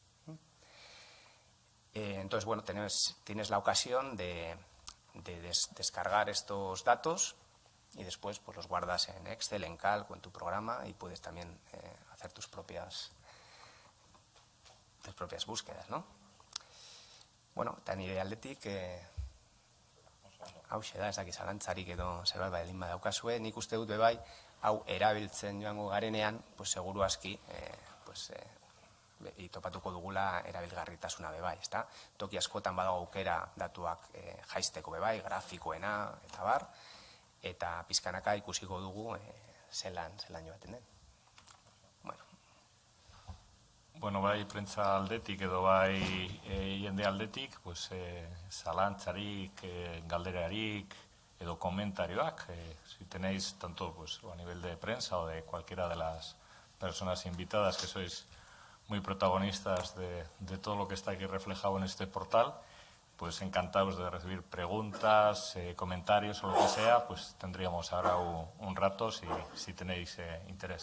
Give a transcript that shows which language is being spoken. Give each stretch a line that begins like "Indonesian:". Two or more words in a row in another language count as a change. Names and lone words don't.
Spanish: Entonces, bueno, tienes la ocasión de descargar estos datos y después pues los guardas en Excel, en Calc o en tu programa y puedes también hacer tus propias búsquedas, ¿no?
Basque: Bueno, eta nire aldetik hauxe da, ez dakit zalantzarik edo zerbait baldin badaukazue, nik uste dut bebai hau erabiltzen joango garenean, pues seguru aski topatuko dugula erabilgarritasuna bebai, ezta? Toki askotan badago aukera datuak jaisteko bebai, grafikoena eta bar, eta pizkanaka ikusiko dugu zelan joaten den. Bueno, bai prentza aldetik edo bai jende aldetik, pues zalantzarik, galderarik edo komentarioak,
Spanish: si tenéis tanto pues a nivel de prensa o de cualquiera de las personas invitadas que sois muy protagonistas de todo lo que está aquí reflejado en este portal, pues encantados de recibir preguntas, comentarios o lo que sea, pues tendríamos ahora un rato si tenéis interés.